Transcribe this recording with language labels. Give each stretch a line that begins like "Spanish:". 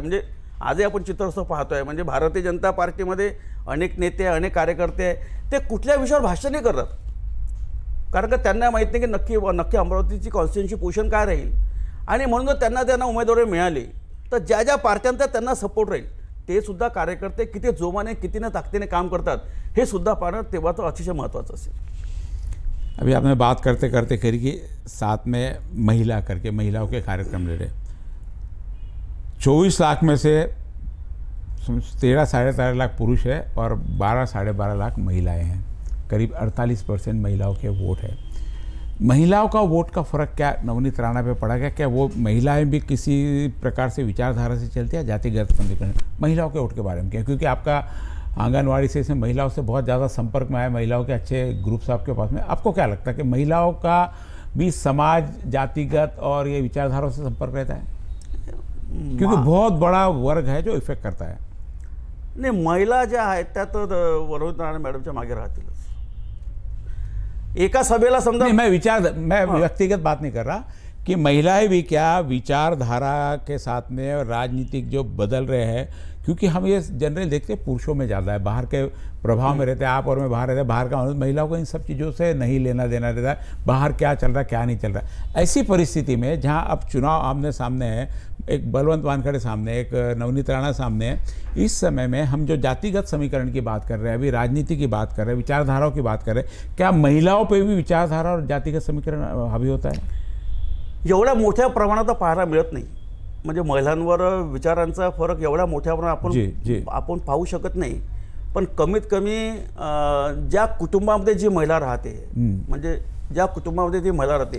Marathi: म्हणजे आजही आपण चित्र असं पाहतोय. म्हणजे भारतीय जनता पार्टीमध्ये अनेक नेते, अनेक कार्यकर्ते आहे, ते कुठल्या विषयावर भाष्य नाही करतात, कारण का त्यांना माहीत नाही की नक्की अमरावतीची कॉन्स्टिट्युएन्सी पोझिशन काय राहील. आणि म्हणून त्यांना उमेदवारी मिळाली तर ज्या ज्या पार्ट्यांचा त्यांना सपोर्ट राहील ते सुद्धा कार्यकर्ते किती जोमाने, किती न ताकदीने काम करतात हे सुद्धा पाहणं तेव्हा तो अतिशय महत्त्वाचं असेल.
Hindi: अभी आपने बात करते करते करी कि साथ में महिला करके महिलाओं के कार्यक्रम ले रहे, 24 लाख में से 13 साढ़े 13 लाख पुरुष है और 12 साढ़े 12 लाख महिलाएं हैं. करीब 48% महिलाओं के वोट है. महिलाओं का वोट का फ़र्क क्या नवनीत राणा पे पड़ा गया? क्या वो महिलाएं भी किसी प्रकार से विचारधारा से चलती है? जातिगत समीकरण महिलाओं के वोट के बारे में क्या, क्योंकि आपका आंगनवाड़ी से महिलाओं से बहुत ज़्यादा संपर्क में आए, महिलाओं के अच्छे ग्रुप्स आपके पास में, आपको क्या लगता है कि महिलाओं का भी समाज, जातिगत और ये विचारधाराओं से संपर्क रहता है? क्योंकि बहुत बड़ा वर्ग है जो इफेक्ट करता है.
Marathi: नहीं, महिला ज्या आहेत त्या तर वरुण राणा मॅडमच्या मागे राहतीलच. एका सभेला समजा
Hindi: मैं व्यक्तिगत बात नहीं कर रहा कि महिलाएं भी क्या विचारधारा के साथ में राजनीतिक जो बदल रहे हैं, क्योंकि हम ये जनरल देखते हैं पुरुषों में ज़्यादा है, बाहर के प्रभाव में रहते हैं. आप और मैं बाहर रहते हैं, बाहर का महिलाओं को इन सब चीज़ों से नहीं लेना देना रहता है, बाहर क्या चल रहा है क्या नहीं चल रहा है. ऐसी परिस्थिति में जहाँ अब चुनाव आमने सामने है, एक बलवंत वानखड़े सामने, एक नवनीत राणा सामने है, इस समय में हम जो जातिगत समीकरण की बात कर रहे हैं, अभी राजनीति की बात कर रहे हैं, विचारधाराओं की बात कर रहे हैं, क्या महिलाओं पर भी विचारधारा और जातिगत समीकरण हावी होता है?
Marathi: एवढ्या मोठ्या प्रमाणात पाहायला मिळत नाही. म्हणजे महिलांवर विचारांचा फरक एवढा मोठ्या प्रमाणात आपण पाहू शकत नाही. पण कमीत कमी ज्या कुटुंबामध्ये जी महिला राहते, म्हणजे ज्या कुटुंबामध्ये ती महिला राहते,